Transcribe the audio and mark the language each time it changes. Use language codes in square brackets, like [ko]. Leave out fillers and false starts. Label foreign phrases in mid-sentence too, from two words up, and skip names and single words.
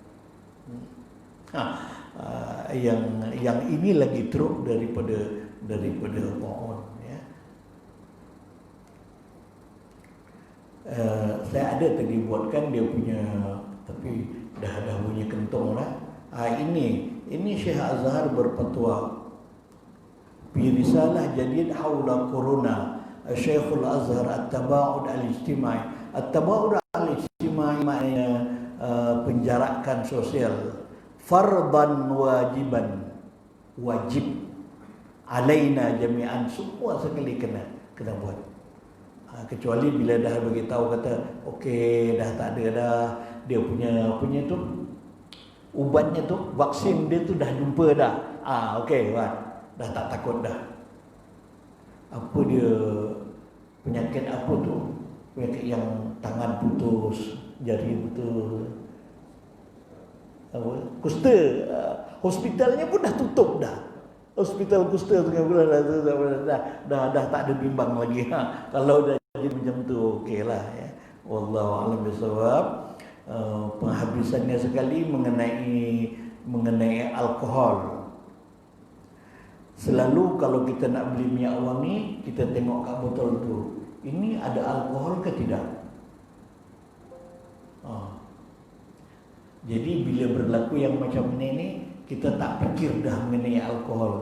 [ms] Yang ini lagi teruk daripada ta'un. Saya ada tadi buatkan dia punya, tapi dah bunyi kentong lah. Ini Syekh Azhar berfatwa [ar] في رسالة جديدة حول [ms] corona. [ar] شيخ الأزهر التباعد الاجتماعي. التباعد الاجتماعي [ms] maknanya penjarakan sosial. [ar] فرضا واجبا، واجب علينا جميعا, [ms] semua sekali kena buat. Kecuali bila dah beritahu kata okey dah tak ada dah, dia punya tu ubatnya tu, vaksin dia tu dah jumpa dah. Okey dah tak takut dah. Apa dia penyakit apa tu? Penyakit yang tangan putus, jari putus. Kusta. Hospitalnya pun dah tutup dah. Hospital kusta tu dah tak ada bimbang lagi. Kalau dah jadi macam tu okeylah ya. [ar] والله أعلم بالصواب. [ms] Penghabisannya sekali mengenai alkohol. Selalu kalau kita nak beli minyak wangi, kita tengok kat botol tu, ini ada alkohol ke tidak? Jadi bila berlaku yang macam ini, kita tak fikir dah mengenai alkohol.